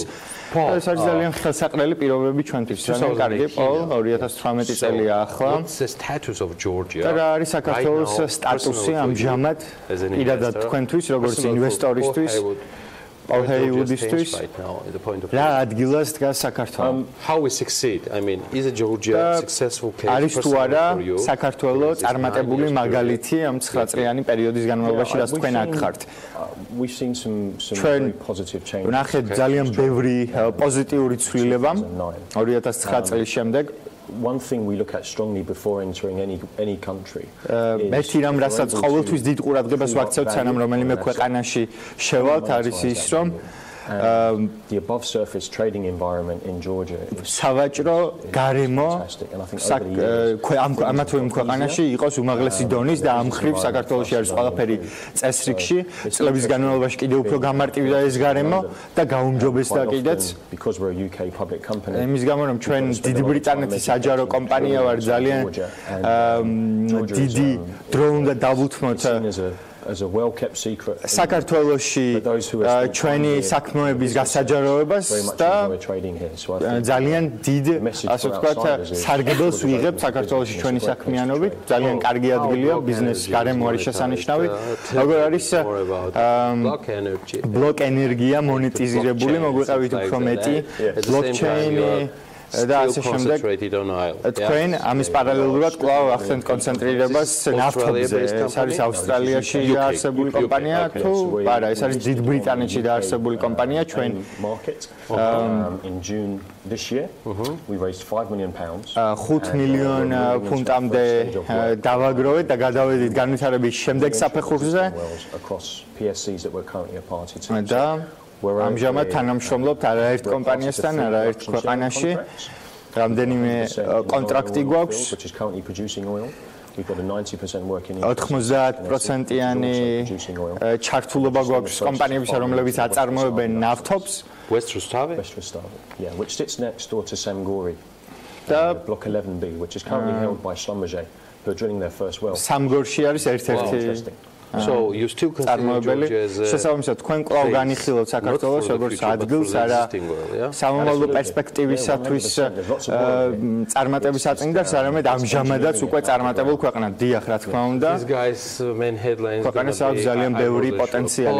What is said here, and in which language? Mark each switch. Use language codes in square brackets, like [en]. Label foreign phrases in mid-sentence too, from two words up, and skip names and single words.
[ka] ეს არის ძალიან ხელსაყრელი პირობები ჩვენთვის. ძალიან კარგი, პოლ, 2018 წელია ახლა. და რა არის საქართველოს სტატუსი ამჟამად პირადად თქვენთვის, როგორც ინვესტორისთვის? Paul Haywoodისთვის რა ადგილას დგას საქართველო? [en] How we succeed? I mean, is Georgia successful case? [ka] არის თუ არა საქართველო წარმატებული მაგალითი ამ 9 წლიანი პერიოდის განმავლობაში, რაც თქვენ აქ ხართ? [en] We've seen some very positive changes. [ka] ნახეთ ძალიან ბევრი პოზიტიური ცვლილება 2009 წლის შემდეგ. [en] One thing we look at strongly before entering any country. [ka] ერთი რამ, რასაც ყოველთვის დიდ ყურადღებას ვაქცევთ, სანამ რომელიმე ქვეყანაში შევალთ, არის ის, რომ [en] the above surface trading environment in Georgia [ka] სავაჭრო გარემო ამა თუ იმ ქვეყანაში იყოს უმაღლესი დონის და ამ ხრივ საქართველოში არის ყველაფერი წესრიგში, წლების განმავლობაში კიდევ უფრო გამარტივდა ეს გარემო და გაუმჯობესდა კიდეც იმის გამო რომ ჩვენ დიდი ბრიტანეთის საჯარო კომპანია ვარ, ძალიან დიდი დრო უნდა დავუთმოთ [en] as a well kept secret [ka] საქართველოში ჩვენი საქმეების გასაჯაროებას და ძალიან დიდ ასე ვთქვათ სარგებელს ვიღებთ საქართველოში ჩვენი საქმიანობით, ძალიან კარგი ადგილია ბიზნეს გარემო არის შესანიშნავი, როგორ არის ბლოკ ენერგია მონეტიზირებული, მოგვიყევით უფრო მეტი ბლოკჩეინი და ასე შემდეგ. თქვენ ამის პარალელურად კვლავ ახდენთ კონცენტრირებას ნავთობზე. ეს არის ავსტრალიაში დაარსებული კომპანია თუ არა, ეს არის დიდ ბრიტანეთში დაარსებული კომპანია ჩვენ [en] in June this year we raised 5 million pounds [ka] 5 მილიონ ფუნტამდე დავაგროვეთ და გადავედით განვითარების შემდეგ საფეხურზე [en] across PSCs that we're currently a party to. [ka] და ამჟამად თანამშრომლობთ არაერთ კომპანიასთან, არაერთ ქვეყანაში. რამდენიმე კონტრაქტი გვაქვს. 90%-იანი ჩართულობა გვაქვს კომპანიებისა, რომლებიც აწარმოებენ ნავთობს. [en] Yeah, which sits next door to Samgori. Block 11B, which is currently held by Schlumberger, who are drilling their first well. [ka] სამგორში არის ერთ-ერთი [en] So you still consider Georgia as [ka] შესაბამისად თქვენ კვლავ განიხილავთ საქართველოს როგორც ადგილს არა სამომავლო პერსპექტივისათვის წარმატების აწინდარს, არამედ ამჟამადაც უკვე წარმატებულ ქვეყნად. დიახ, რა თქმა უნდა. ქვეყანას აქვს ძალიან ბევრი პოტენციალი.